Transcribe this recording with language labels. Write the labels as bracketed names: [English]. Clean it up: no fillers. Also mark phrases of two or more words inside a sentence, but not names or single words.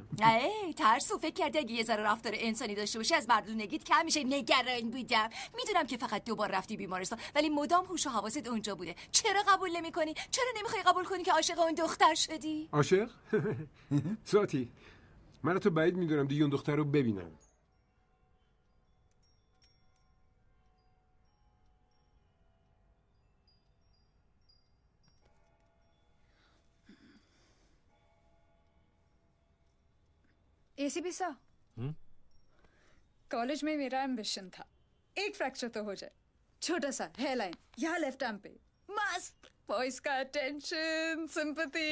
[Persian] ای ترسو، فکر کردی اگه یه ذره رفتار انسانی داشته باشی از مردونگیت کم میشه. نگران بودم. میدونم که فقط 2 بار رفتی بیمارستان ولی مدام هوش و حواست اونجا بوده. چرا قبول نمی‌کنی؟ چرا نمیخوای قبول کنی که عاشق اون دختر شدی؟ عاشق؟ سواتی، من تو بعید میدونم دیگه اون دختر رو ببینم. [Hindi] एसीपी सा कॉलेज में मेरा एम्बिशन था एक फ्रैक्चर तो हो जाए, छोटा सा हेयरलाइन यहाँ [English] left arm [Hindi] पे, मस्त बॉयज का [English] attention sympathy.